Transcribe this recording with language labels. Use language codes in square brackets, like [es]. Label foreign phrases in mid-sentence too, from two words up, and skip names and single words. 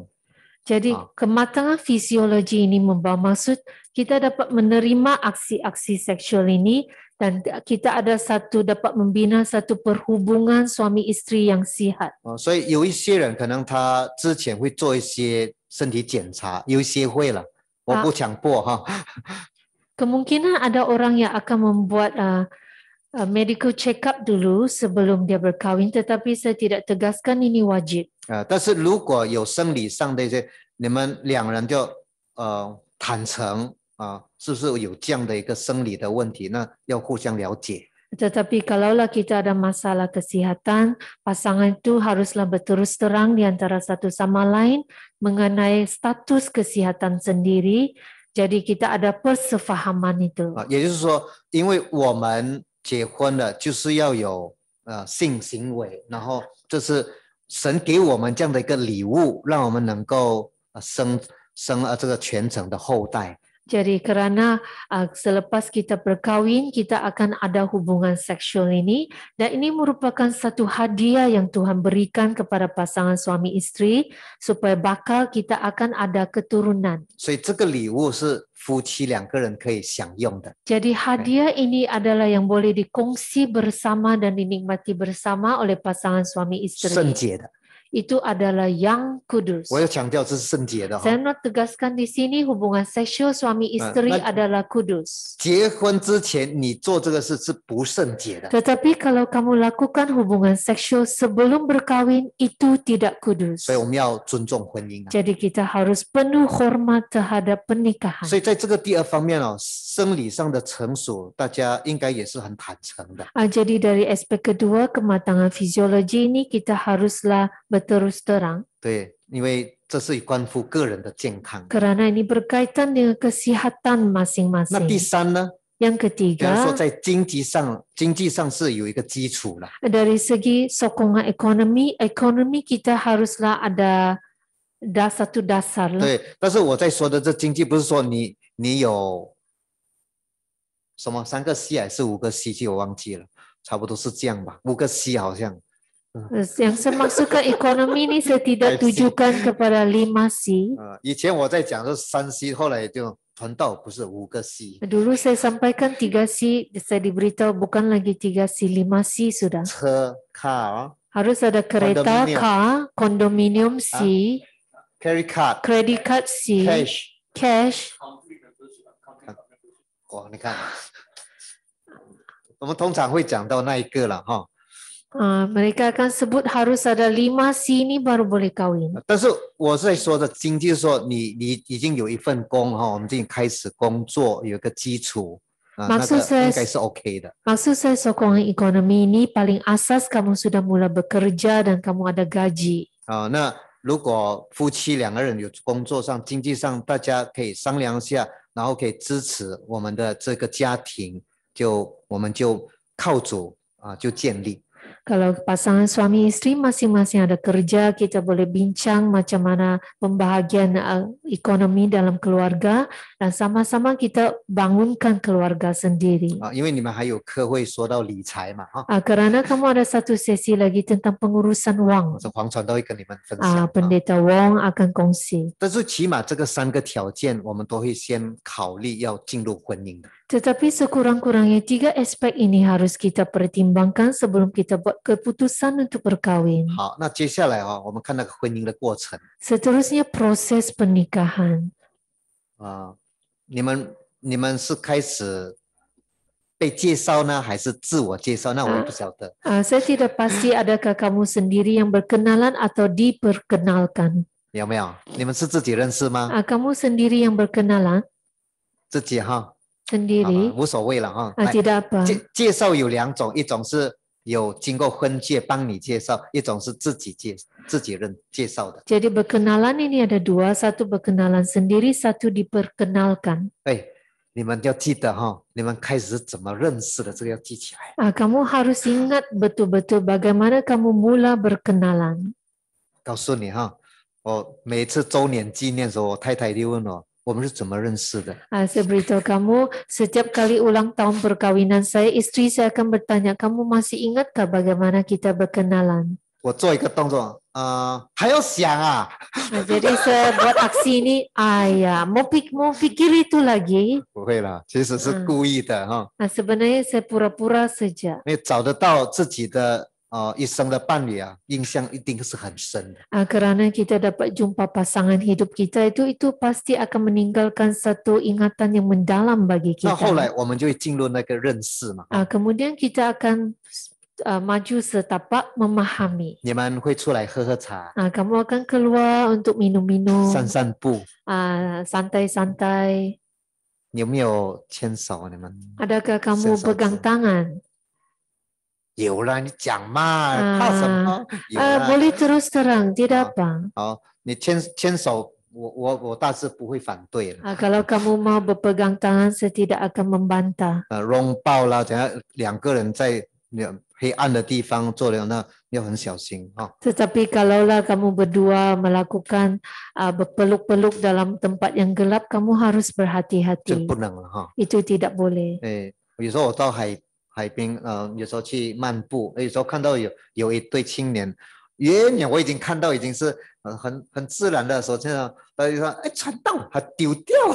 [ms] Jadi kematangan fisiologi ini membawa maksud kita dapat menerima aksi-aksi seksual ini dan kita ada dapat membina satu perhubungan suami istri yang sihat. [zh] 所以有一些人可能他之前会做一些身体检查，有一些会了，我不强迫哈。 [ms] Kemungkinan ada orang yang akan membuat [en] medical check up [ms] dulu sebelum dia berkahwin, tetapi saya tidak tegaskan ini wajib. [zh] 但是如果有生理上的一些，你们两人就坦诚是不是有这样的一个生理的问题，那要互相了解。 [ms] Tetapi kalaulah kita ada masalah kesihatan, pasangan itu haruslah berterus terang di antara satu sama lain mengenai status kesihatan sendiri. Jadi kita ada persefahaman itu. [zh] 也就是说，因为我们结婚了，就是要有性行为，然后这是神给我们这样的一个礼物，让我们能够生这个全程的后代。 [ms] Jadi kerana selepas kita berkahwin, kita akan ada hubungan seksual ini dan ini merupakan satu hadiah yang Tuhan berikan kepada pasangan suami istri supaya bakal kita akan ada keturunan. [zh] 所以这个礼物是夫妻两个人可以享用的。 [ms] Jadi hadiah ini adalah yang boleh dikongsi bersama dan dinikmati bersama oleh pasangan suami istri. [zh] 圣洁的， [ms] Itu adalah yang kudus. [zh] 我要强调这是圣洁的 [ms] Saya nak tegaskan di sini hubungan seksual suami istri adalah kudus. [zh] 结婚之前你做这个事是不圣洁的。 [ms] Tetapi kalau kamu lakukan hubungan seksual sebelum berkahwin itu tidak kudus. [zh] 所以我们要尊重婚姻 [ms] Jadi kita harus penuh hormat terhadap pernikahan. [zh] 所以在这个第二方面生理上的成熟，大家应该也是很坦诚的。 [ms] Jadi dari aspek kedua kematangan fisiologi ini kita haruslah berterus terang [zh] 对，因为这是关乎个人的健康。 [ms] kerana ini berkaitan dengan kesihatan [zh] 那第 [ms] masing-masing. [zh] 三呢， [ms] Yang [zh] 比方说 [ms] ketiga, [zh] 在经济上是有一个基础了。 [ms] dari segi sokongan ekonomi kita haruslah ada satu dasar lah. [zh] 对，但是我在说的这经济不是说你有什么3个 C 还是5个 C 我忘记了，差不多是这样吧，5个 C 好像。 [ms] Yang saya maksudkan ekonomi ini saya tidak 5C tujukan kepada 5C. [zh] 以前我在讲的是3 C， 后来就传道不是5个 C。 [ms] Dulu saya sampaikan 3C, saya diberitahu bukan lagi 3C, 5C sudah. [zh] 车 car [ms] Harus ada kereta, Kondominium. car, kondominium C, [en] credit card credit card C, cash. [zh] 哦，你看，我们通常会讲到那一个了哈。 [ms] Mereka akan sebut harus ada 5C ini baru boleh kahwin. [zh] 但是我在说的经济说你已经有一份工哈，我们已经开始工作，有一个基础那个应该是 OK 的。 [ms] Maksud saya sokongan ekonomi ini paling asas kamu sudah mulai bekerja dan kamu ada gaji. [zh] 那如果夫妻2个人有工作上、经济上，大家可以商量一下，然后可以支持我们的这个家庭，我们就靠主就建立。 [ms] Kalau pasangan suami istri masing-masing ada kerja, kita boleh bincang macam mana pembahagian ekonomi dalam keluarga dan sama-sama kita bangunkan keluarga sendiri. [zh] 因为你们还有课会说到理财嘛哈。 [ms] Karena kamu ada satu sesi lagi tentang pengurusan wang. [zh] 黄传道会跟你们分享。 [ms] Pendeta Wong akan kongsi. [zh] 但是起码这个3个条件，我们都会先考虑要进入婚姻的。 [ms] Tetapi sekurang-kurangnya 3 aspek ini harus kita pertimbangkan sebelum kita buat keputusan untuk berkahwin. [zh] 好，那接下来我们看那个婚姻的过程。 [ms] Seterusnya proses pernikahan. [zh] 你们是开始被介绍呢，还是自我介绍？那我也不晓得。 [ms] Saya tidak pasti adakah kamu sendiri yang berkenalan atau diperkenalkan. [zh] 有没有？你们是自己认识吗？ [ms] Kamu sendiri yang berkenalan? [zh] 自己哈。 [ms] Sendiri. [zh] 无所谓了哈。 [ms] Tidak apa. [zh] 介绍有2种，一种是有经过婚介帮你介绍，一种是自己介绍的。 [ms] Jadi berkenalan ini ada 2, satu berkenalan sendiri, satu diperkenalkan. [zh] 你们要记得哈，你们开始是怎么认识的，这个要记起来。 [ms] Kamu harus ingat betul-betul bagaimana kamu mula berkenalan. [zh] 告诉你哈，我每次周年纪念的时候，我太太就问我们是怎么认识的。 [ms] Saya beritahu kamu, setiap kali ulang tahun perkawinan saya, istri saya akan bertanya, kamu masih ingatkah bagaimana kita berkenalan? [zh] 我做一个动作，还要想啊。 [ms] Jadi saya buat aksi ini, mau pikir itu lagi. [zh] 不会啦，其实是故意的哈。 [ms] Sebenarnya saya pura-pura saja. [zh] 因为找得到自己的一生的伴侣印象一定是很深的。 [ms] Kerana kita dapat jumpa pasangan hidup kita itu pasti akan meninggalkan satu ingatan yang mendalam bagi [zh] 那 [ms] kita. [zh] 后来我们就会进入那个认识嘛。 [ms] Kemudian kita akan maju setapak memahami. [zh] 你们会出来喝喝茶， [ms] Kamu akan keluar untuk minum-minum, [zh] 散散步。 [ms] santai-santai. [zh] 有没有牵手？你们 [ms] Adakah kamu [zh] 伸手指。 [ms] pegang tangan? [zh] 有啦，你讲嘛，怕什么？有啦。 [ms] Boleh terus terang, tidak apa. [zh] 好，你牵手，我大致不会反对了。 [ms] Kalau kamu mau berpegang tangan, saya tidak akan membantah. [zh] 拥抱啦，等下2个人在黑暗的地方做了，那要很小心哈。 [ms] Tetapi kalaulah kamu berdua melakukan berpeluk-peluk dalam tempat yang gelap, kamu harus [zh] 这 [ms] berhati-hati. [zh] 不能了哈。 [ms] Itu tidak boleh. [zh] 有时候我到海边，有时候去漫步，有时候看到有一对青年，远远我已经看到已经是很自然的时候，这样大家就说，哎，传道，他丢掉。